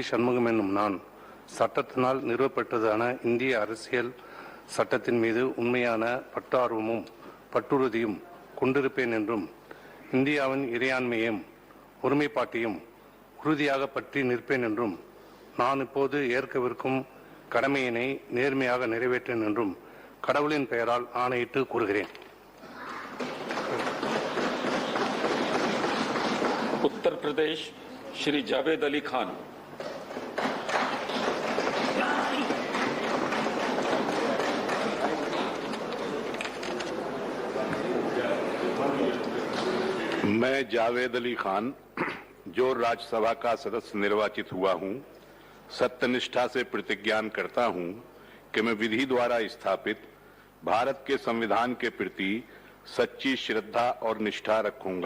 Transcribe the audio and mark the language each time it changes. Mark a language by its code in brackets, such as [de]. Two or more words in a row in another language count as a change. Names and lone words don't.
[ta] சண்முகம் என்னும் நான் சட்டத்தினால் நிறுவப்பட்டதான இந்திய அரசியல் சட்டத்தின் மீது உண்மையான பற்றார்வமும் பற்றுறுதியும் கொண்டிருப்பேன் என்றும் இந்தியாவின் இறையாண்மையும் ஒருமைப்பாட்டையும் உறுதியாக பற்றி நிற்பேன் என்றும் நான் இப்போது ஏற்கவிருக்கும் கடமையினை நேர்மையாக நிறைவேற்றேன் என்றும் கடவுளின் பெயரால் ஆணையிட்டு கூறுகிறேன். [hi] उत्तर प्रदेश श्री जावेद अली खान. मैं जावेद अली खान जो राज्यसभा का सदस्य निर्वाचित हुआ हूं, सत्यनिष्ठा से प्रतिज्ञान करता हूं कि मैं विधि द्वारा स्थापित भारत के संविधान के प्रति सच्ची श्रद्धा और निष्ठा रखूंगा।